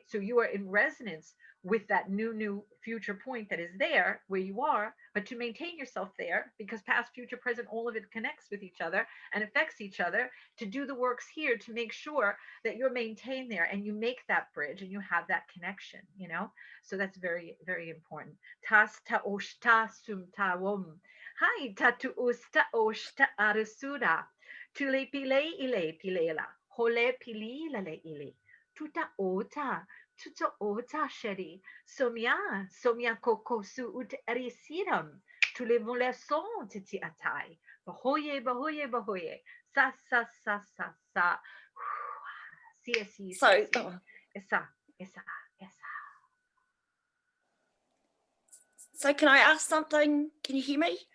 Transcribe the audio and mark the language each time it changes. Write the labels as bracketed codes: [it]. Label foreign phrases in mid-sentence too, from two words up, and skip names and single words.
[en] So you are in resonance with that new future point that is there where you are, but to maintain yourself there, because past, future, present, all of it connects with each other and affects each other, to do the works here to make sure that you're maintained there and you make that bridge and you have that connection, you know? So that's very, very important. Tas ta oshta sum ta wom. Hai ta tu usta oshta arasura. Tule pile ile pilela. Hole pili lale ile. Tuta ota. Tuta ota sheri. Somia kokosu ut erisiram. Tule mole son titi atai. Bahoye. Sa. Si. So, Esa. So can I ask something? Can you hear me?